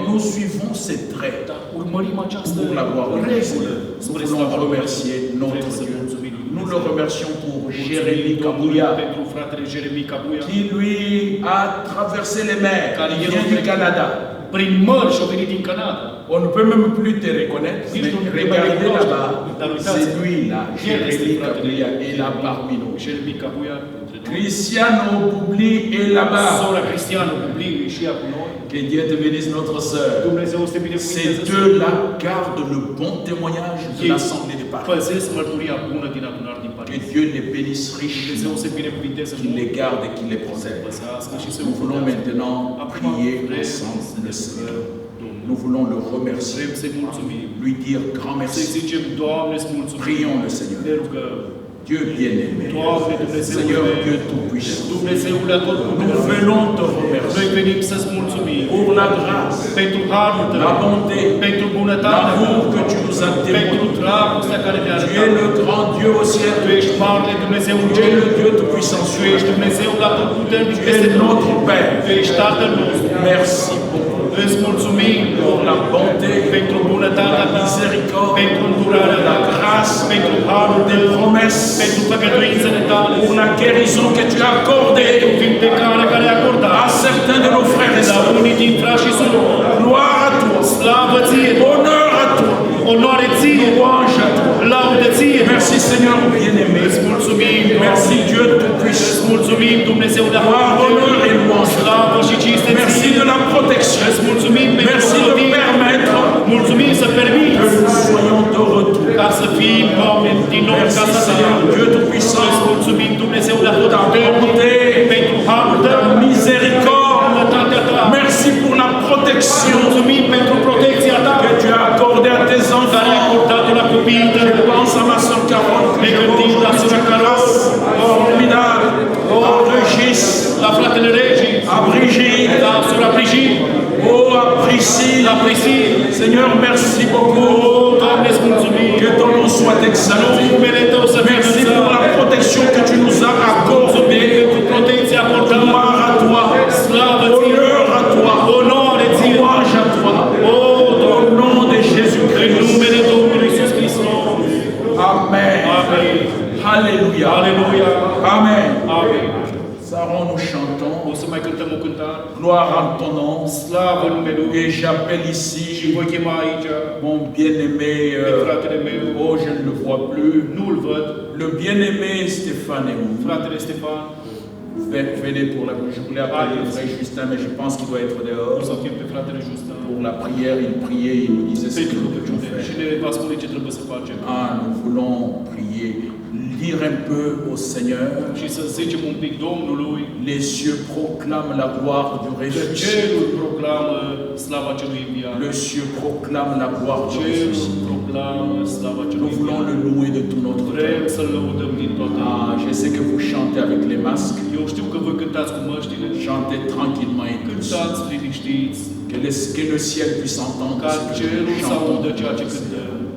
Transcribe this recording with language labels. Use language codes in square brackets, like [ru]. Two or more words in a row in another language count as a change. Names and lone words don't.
[fr] nous suivons ces traits. [ro] Dar urmărim această [fr] Pour la gloire de Dieu. [ro] regulă. [fr] Nous [ro] Spre [fr] voulons [ro] slava lui [fr] remercier [ro] Dumnezeu. [fr] notre [ro] Vrem să [fr] Dieu. [ro] mulțumim lui [fr] Nous [ro] Dumnezeu. [fr] le remercions pour [ro] Mulțumim [fr] Jérémie [ro] Domnului [fr] Kabouya, [ro] pentru fratele Jeremie Cabuia, [fr] qui lui a traversé les mers. Car Il il vient est du fait- Canada. [ro] prin mări și-au venit din Canada. [fr] On ne peut même plus te reconnaître, Dis mais donc, regardez mais là-bas, dans le c'est tas, lui là, [ro] Il [fr] Jérémie [ro] este [fr] Kabouya, est là parmi nous. [ro] Jeremie Cabuia între noi. [fr] Cristiano Boubli est là-bas. [ro] Sora Cristiano Publiu e și ea cu noi. [fr] Que Dieu te bénisse, notre sœur. [ro] Dumnezeu să te [fr] Ces [ro] binecuvânteze. [fr] deux-là gardent le bon témoignage de [ro] Ei [fr] l'Assemblée de Paris. [ro] păzesc mărturia bună din adunare din [fr] Que [ro] Paris. [fr] Dieu les bénisse [ro] Dumnezeu [fr] richement, [ro] să binecuvânteze [fr] qu'il les [ro] mult, [fr] garde et qu'il les [ro] să [fr] protège. [ro] păzească și să [fr] Nous voulons [ro] umplească. [fr] maintenant [ro] Acum [fr] prier [ro] vrem [fr] ensemble [ro] să [fr] le [ro] ne [fr] Seigneur. [ro] rugăm Domnul. [fr] Nous voulons le remercier, [ro] Vrem să-i mulțumim. [fr] lui dire grand [ro] Să-i [fr] merci. [ro] zicem, Doamne, îți mulțumim. [fr] Prions le [ro] Ne [fr] Seigneur. [ro] rugăm. [fr] Dieu bien-aimé, [ro] Doamne, Dumnezeule [fr] Seigneur [ro] meu, [fr] Dieu Tout-Puissant, [ro] Dumnezeule [fr] nous [ro] Atotputernic, [fr] venons te [ro] noi [fr] remercier [ro] venim să-ți mulțumim [fr] pour la grâce, [ro] pentru harul tău, [fr] la bonté, [ro] pentru bunătatea [fr] l'amour [ro] ta, [fr] que tu nous as [ro] pentru [fr] témoigné. [ro] dragostea care ne-a [fr] Tu es [ro] arătat. [fr] le grand Dieu au ciel, [ro] Tu ești marele Dumnezeu în [fr] tu es [ro] cer, [fr] le Dieu Tout-Puissant [ro] Tu [fr] sur [ro] ești [fr] terre. [ro] Dumnezeul Atotputernic [fr] Tu [ro] peste [fr] es [ro] tot. [fr] notre Père. [ro] Tu ești Tatăl nostru. [fr] Merci beaucoup [ro] Îți mulțumim [fr] pour la bonté, [ro] pentru bunătatea [fr] la [ro] ta, [fr] miséricorde, [ro] pentru îndurarea [fr] la [ro] ta, [fr] grâce, [ro] pentru harul [fr] des [ro] tău, [fr] promesses, [ro] pentru făgăduințele tale, [fr] pour la guérison que tu as [ro] pentru [fr] accordée [ro] vindecarea care ai [fr] à [ro] acordat [fr] certains de nos frères et [ro] la [fr] sœurs. [ro] unii din frați și surori. [fr] Gloire à toi, [ro] Slavă ție, [fr] honneur à toi, [ro] onoare ție, [fr] louange à toi. [ro] laudă ție. [fr] Merci Seigneur bien-aimé. [ro] Îți mulțumim, [fr] Merci Dieu [ro] Îți [fr] Tout-Puissant. [ro] mulțumim, Dumnezeu de [fr] Gloire, honneur et louange. [ro] Slavă și cinste [fr] Merci [ro] ție. [fr] de la protection. [ro] Îți mulțumim pentru [fr] Merci de [ro] ocrotire. [fr] permettre [ro] Mulțumim să [fr] que [ro] permiți [fr] nous soyons de retour. [ro] ca să fim oameni din nou în [fr] Merci [ro] casa ta. [fr] Seigneur Dieu [ro] Îți [fr] Tout-Puissant. [ro] mulțumim, Dumnezeu de [fr] Ta [ro] Atotputernic, [fr] bonté, [ro] pentru harul tău, [fr] ta miséricorde. [ro] bunătatea ta. [fr] Merci pour la protection [ro] Mulțumim pentru protecția ta [fr] que tu as accordée à tes [ro] care ai [fr] enfants. [ro] acordat-o la copiii tăi. [fr] Je pense à ma soeur Carole, que [ro] Ne [fr] je [ro] gândim la sora Carol, [fr] formidable, à Régis, [ro] la fratele Regii, [fr] à Brigitte, [ro] la sora Brigitte, [fr] oh, à Priscille. [ro] la Priscille. [fr] Seigneur, merci beaucoup. [ro] O, Doamne, îți mulțumim. [fr] Que ton nom soit exalté. [ro] Numele Tău să fie [fr] Merci pour [ro] înălțat. [fr] la protection que tu nous as [ro] Mulțumim [fr] accordée. [ro] pentru protecția acordată. [fr] Gloire à toi. [ro] Slavă ție. [fr] Honneur à toi. [ro] Onoare ție. [fr] Louange à toi. [ro] O, [fr] Au nom de [ro] în [fr] Jésus-Christ. [ro] numele Domnului [fr] Alléluia. [ro] Aleluia! [fr] Amen. [ro] Amin! [fr] Saron, nous chantons. [ro] O să mai cântăm o cântare. [fr] Gloire à ton nom. [ro] Slavă numelui! [fr] Et j'appelle [ro] Și [fr] ici [ro] voi chema aici [fr] mon bien-aimé. [ro] pe fratele meu. [fr] Oh, je ne le vois plus. [ro] Nu-l văd. [fr] Le bien-aimé Stéphane est où? [ro] Fratele Stefan. [fr] Venez pour la. Je voulais appeler le frère Justin, mais je pense qu'il doit être [ro] O [fr] dehors. [ro] să chem pe fratele Justin. [fr] Pour la prière, il priait, il nous disait ce que [ro] Pentru [fr] nous devions [ro] rugăciune. Și [fr] faire. [ro] ne va spune ce trebuie să facem. [fr] Ah, nous voulons prier. Dire un peu au Seigneur. [ro] Și să zicem un pic Domnului [fr] Les cieux proclament la gloire du [ro] că [fr] ressuscité. [ro] cerul proclamă slava celui înviat. [fr] Le cieux proclame la gloire du [ro] Cerul [fr] ressuscité. [ro] proclamă slava celui [fr] Nous voulons [ro] înviat. [fr] le louer de tout notre [ro] Vrem [fr] cœur. [ro] să-L lăudăm din toată [fr] Ah, [ro] inima. [fr] je sais que vous chantez avec les masques. [ro] Eu știu că voi cântați cu măștile. [fr] Chantez tranquillement et [ro] Cântați liniștiți. [fr] que le ciel puisse entendre [ro] Ca [fr] ce que [ro] cerul [fr] nous [ro] să audă ceea ce [fr] chantons. [ro] cântăm.